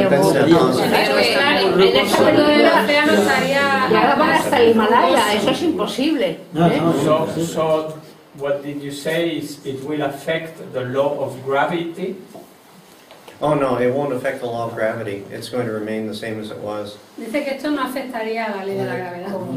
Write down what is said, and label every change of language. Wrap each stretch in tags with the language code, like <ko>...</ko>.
<es>En el fondo del océano estaría. Y ahora van hasta el Himalaya, eso es imposible.</es> <en>So what did you say is it will affect the law of gravity? Oh no, it won't affect the law of gravity. It's going to remain the same as it was.</en> <es>Dice que esto no afectaría a la ley de la gravedad.</es>